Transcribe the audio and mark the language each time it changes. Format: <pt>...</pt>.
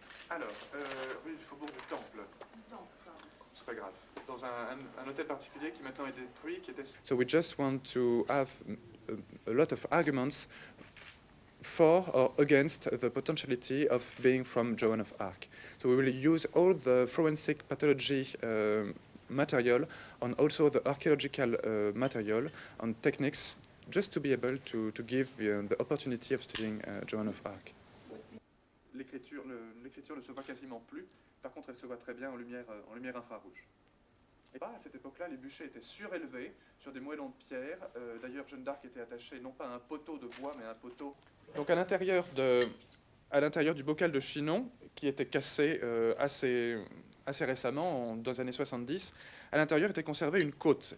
<fr>Alors, rue du Faubourg du Temple. C'est pas grave. Dans un hôtel particulier qui maintenant est détruit, qui était...</fr> <en>So we just want to have a lot of arguments for or against the potentiality of being from Joan of Arc. So we will use all the forensic pathology material and also the archaeological material and techniques just to be able to give the opportunity of studying Joan of Arc.</en> <fr>L'écriture ne se voit quasiment plus, par contre elle se voit très bien en lumière infrarouge. Et à cette époque-là, les bûchers étaient surélevés sur des moellons de pierre. D'ailleurs, Jeanne d'Arc était attachée non pas à un poteau de bois, mais à un poteau... Donc à l'intérieur du bocal de Chinon, qui était cassé assez récemment, dans les années 70, à l'intérieur était conservée une côte.</fr>